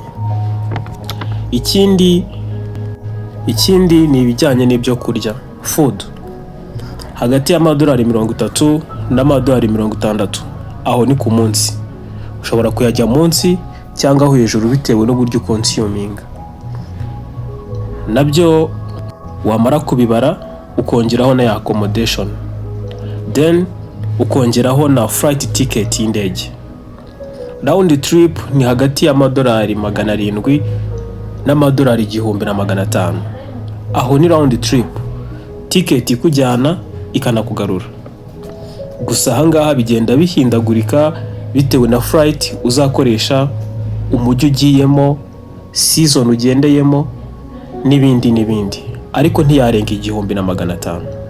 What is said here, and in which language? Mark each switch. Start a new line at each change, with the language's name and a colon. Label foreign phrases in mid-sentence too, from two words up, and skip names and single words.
Kinyarwanda: Ikindi ni ibijyanye n'ibyo kurya, food, hagati y'amadolari 30 n'amadolari 60. Aho ni ku munsi. ushobora kuyajya munsi cyangwa hejuru bitewe n'uburyo ukonsuminga. Nabyo wamara kubibara ukongeraho na accommodation, then ukongeraho na
English: flight ticket
Kinyarwanda: y'indege.
English: Round trip
Kinyarwanda: ni hagati y'amadolari 700 n'amadolari 1500. Aho ni
English: round trip,
Kinyarwanda: ticket ikujyana ikanakugarura. Gusa ahangaha bigenda bihindagurika bitewe na flight uzakoresha, umujyi ugiyemo, season ugendeyemo n'ibindi, ariko ntiyarenga 1500.